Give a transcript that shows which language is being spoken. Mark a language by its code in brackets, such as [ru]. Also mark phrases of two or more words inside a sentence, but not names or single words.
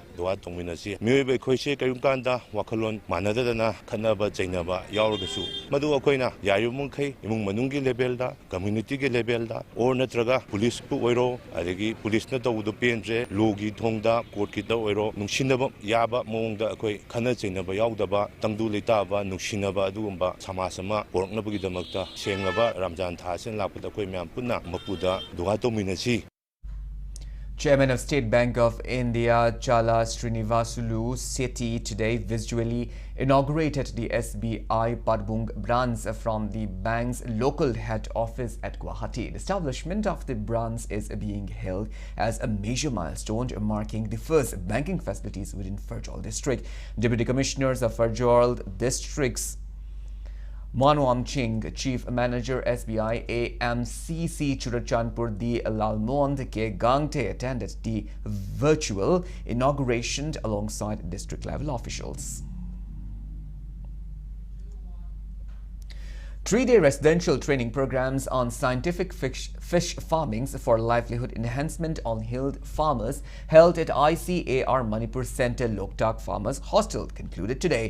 [mni] doa tongminasi miyoiba khoise kayumkanda wakhalon manadadana khanaba chainaba yauragasu madu akoina yayumungkhai imung manungi level da community ge level or natraga police pu oiro adagi police na tawdu penje logi thongda court ki taw oiro nungsinaba yaba mongda akoi khana chainaba yaudaba tangdu leitaba nungsinaba adugumba samasama poroknabagi damakta senglaba Ramadan thasen lapda koi myam punna mapuda duga tominasi. [en] Chairman of State Bank of India, Chala Srinivasulu Sethi, today visually inaugurated the SBI Padbung branch from the bank's local head office at Guwahati. The establishment of the branch is being held as a major milestone, marking the first banking facilities within Farjol district. Deputy Commissioners of Farjol districts Manwam Ching, Chief Manager SBI AMCC Churachandpur D. Lalmond K. Gangte attended the virtual inauguration alongside district level officials. 3-day residential training programs on scientific fish farming for livelihood enhancement on hilled farmers held at ICAR Manipur Center Loktak Farmers Hostel concluded today.